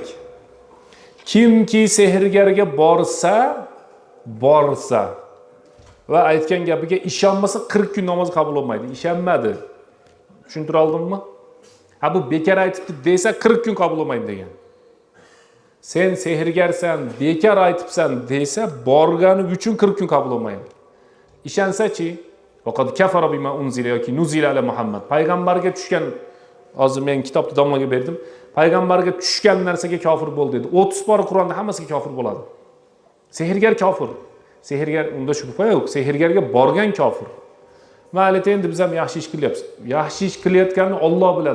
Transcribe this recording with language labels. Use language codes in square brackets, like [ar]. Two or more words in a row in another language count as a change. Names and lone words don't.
[uz] Kimki sehrgarga borsa va aytgan gapiga ishonmasa 40 kun namoz qabul bo'lmaydi. Ishonmadi. Tushuntira oldimmi? Bu bekar aytibdi desa 40 kun qabul bo'lmaydi degan. Sen sehrgarsan, bekar aytibsan desa borgani uchun 40 kun qabul bo'lmaydi. [ar] Ishonsa-chi, faqat كفر بما أنزل yoki نزل على محمد. [uz] Payg'ambarga tushgan, hozir men kitobni domlaga berdim. Payg'ambarga tushgan narsaga kofir bo'ldi dedi. 30 bor Qur'onda hammasiga kofir bo'ladi. Sehrgar kofir. Sehrgar unda shubha yo'q. Sehrgarga borgan kofir. Mayli endi biz ham yaxshi ish qilyapmiz. Yaxshi ish qilayotganini Alloh biladi.